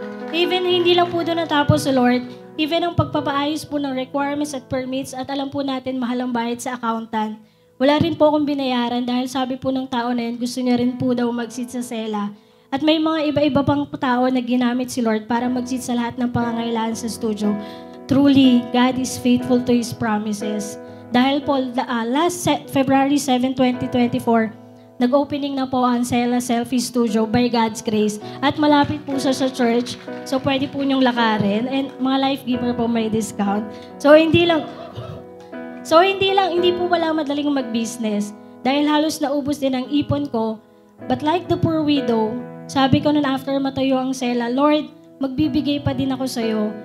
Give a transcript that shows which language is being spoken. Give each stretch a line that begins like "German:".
Filipino: Even hindi lang po doon natapos sa Lord, even ang pagpapaayos po ng requirements at permits at alam po natin mahal ang bayad sa accountant. Wala rin po akong binayaran dahil sabi po ng tao na yun gusto niya rin po daw mag-seed sa Sela. At may mga iba-iba pang tao na ginamit si Lord para mag-seed sa lahat ng pangangailangan sa studio.
English: Truly, God is faithful to His promises.
Filipino: Dahil po,
English: last February 7, 2024,
Filipino: nag-opening na po ang Sela Selfie Studio by God's grace. At malapit po siya sa church. So, pwede po niyong lakarin. And mga life giver po may discount. Hindi po wala madaling mag-business. Dahil halos naubos din ang ipon ko.
English: But like the poor widow,
Filipino: sabi ko nun after matayo ang Sela, Lord, magbibigay pa din ako sa'yo.